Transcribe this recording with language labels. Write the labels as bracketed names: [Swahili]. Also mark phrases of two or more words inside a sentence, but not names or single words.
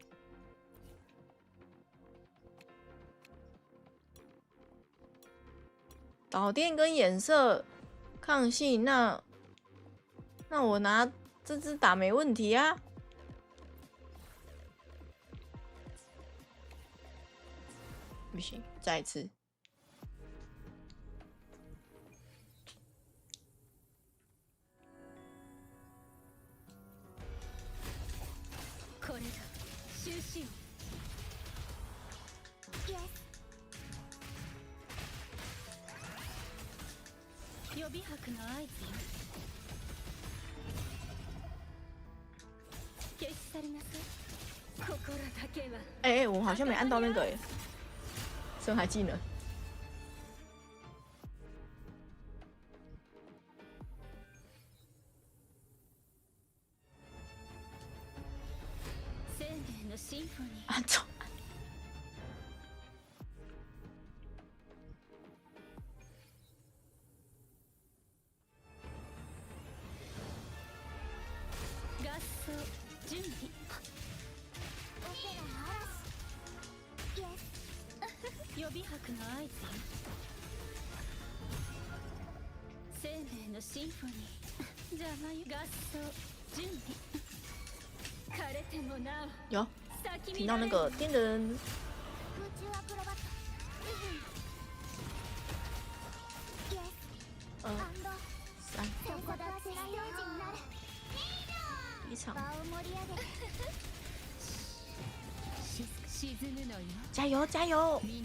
[Chinese] 导电跟颜色抗性，那我拿这只打没问题啊。不行，再一次。 [Japanese] これが終止。予備拍の合図よ。消し去りなさい。心だけは。 [Chinese] 哎，我好像没按到那个哎，深海技能。按错。 [Japanese] 合奏準備。予備拍の合図よ。生命のシンフォニー。邪魔よ。合奏準備。枯れてもなお。 [Chinese] 有听到那个电人。3。一场。加油加油！